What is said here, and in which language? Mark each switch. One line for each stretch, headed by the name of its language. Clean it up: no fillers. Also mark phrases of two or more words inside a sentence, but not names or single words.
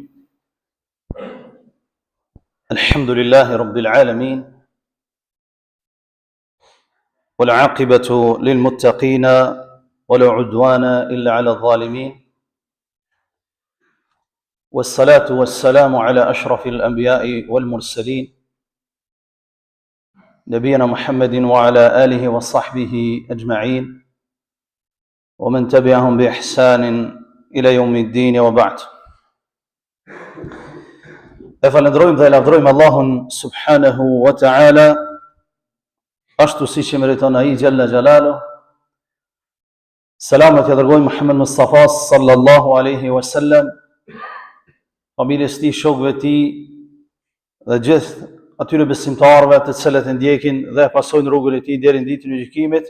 Arabic: الحمد لله رب العالمين، والعاقبة للمتقين ولا عدوان إلا على الظالمين، والصلاة والسلام على أشرف الأنبياء والمرسلين نبينا محمد وعلى آله وصحبه أجمعين ومن تبعهم بإحسان إلى يوم الدين وبعد.
Albanian: Falenderojmë dhe lavdërojmë Allahun
Arabic: سبحانه وتعالى,
Albanian: ashtu si që meriton ai
Arabic: جل جلاله.
Albanian: Selamet ja dërgojmë Muhammed Mustafa
Arabic: صلى الله عليه وسلم,
Albanian: familjes tij, shokëve tij dhe gjithë atyre besimtarëve të cilët e ndjekin dhe pasojnë rrugën e tij deri në ditën e gjykimit.